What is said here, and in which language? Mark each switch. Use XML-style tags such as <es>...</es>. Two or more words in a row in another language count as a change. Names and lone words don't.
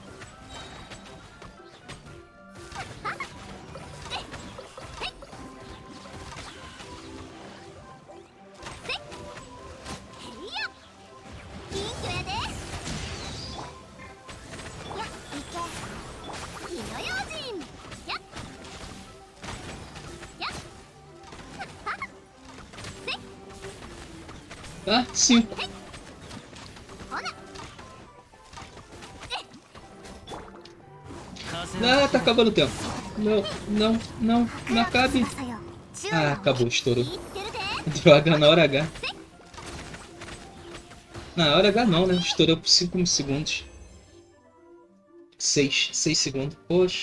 <ja>はっせっへっせっへいやピンクやでやいけ火の用心やっやっはっせっ</ja> <pt>Ah, 5.</pt> <ja>ほな</ja> <pt>Ah, tá acabando o tempo. Não, não, não, não acabe. Ah, acabou, estourou. Droga, na hora H. Na hora H não, né? Estourou por 5 segundos. 6 segundos. Poxa.</pt>